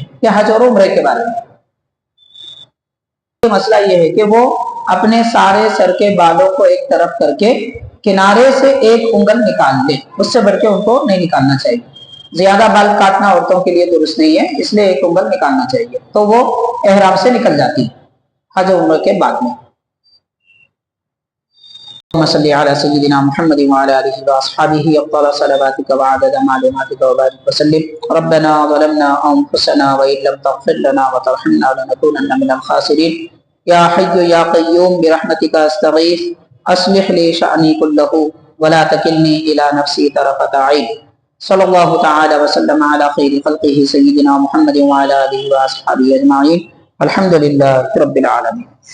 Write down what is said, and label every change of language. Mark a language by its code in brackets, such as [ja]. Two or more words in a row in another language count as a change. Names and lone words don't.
[ur] یہ حج اور عمرے کے بارے میں مسئلہ یہ ہے کہ وہ اپنے سارے سر کے بالوں کو ایک طرف کرکے کنارے سے 1 انگل نکال لے، اس سے بڑھ کے ان کو نہیں نکالنا چاہیے. زیادہ بال کاٹنا عورتوں کے لیے درست نہیں ہے، اس لیے 1 انگل نکالنا چاہیے، تو وہ احرام سے نکل جاتی ہے حج عمرہ کے بعد میں. [ar] صل على سيدنا محمد وعلى آله وأصحابه أفضل صلواتك وعدد معلوماتك وبارك وسلم. ربنا ظلمنا أنفسنا وإن لم تغفر لنا وترحمنا لنكونن من الخاسرين. يا حي يا قيوم برحمتك أستغيث أصلح لي شأني كله ولا تكلني إلى نفسي طرفة عين. صلى الله تعالى وسلم على خير خلقه سيدنا محمد وعلى آله وأصحابه أجمعين. الحمد لله رب العالمين.